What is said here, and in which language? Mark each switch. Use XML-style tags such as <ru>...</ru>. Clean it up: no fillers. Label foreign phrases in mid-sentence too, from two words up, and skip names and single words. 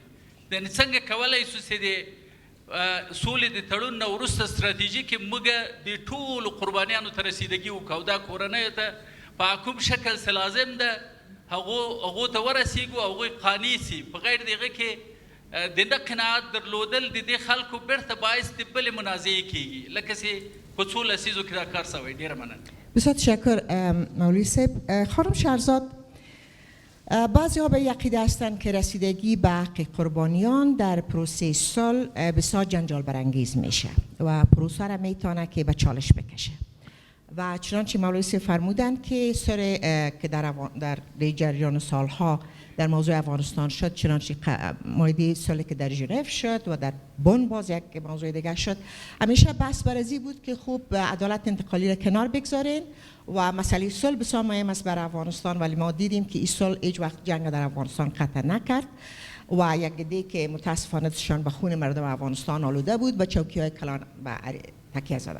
<ps>یعنې څنګه کولی شو چې د سولې د تړون نه وروسته ستراتیژي کې موږ د ټولو قربانیانو ته رسیدګي وکړو او دا کورنیو ته په کوم شکل چې لازم ده هغو ته ورسیږو او هغوی قانع سي. په غیر د هغه کې د نه قناعت درلودل د دې خلکو بیرته باعث د بلې منازعې کیږي، لکه چې په څو لسیزو کې دا کار شوی. ډېره مننه.</ps> <fa>بسیار تشکر مولوی صاحب. خانم شهرزاد، بعضی ها به عقیده هستند که رسیدگی به حق قربانیان در پروسه صلح بسیار جنجال برانگیز میشه و پروسه را میتونه که به چالش بکشه و چنانچه مولوی صاحب فرمودند که که در جریان سالها در موضوع افغانستان شد، چنانچه مورد صلحی که در ژنو شد و در بن باز یک موضوع دیگه شد، همیشه بحث برازی بود که خوب عدالت انتقالی را کنار بگذارین و مسئله صلح بسیار مهم است برای افغانستان، ولی ما دیدیم که این صلح هیچ وقت جنگ در افغانستان قطع نکرد و یک دی که متاسفانه دستشان به خون مردم افغانستان آلوده بود و چوکی‌های کلان به تکیه زدند.</fa>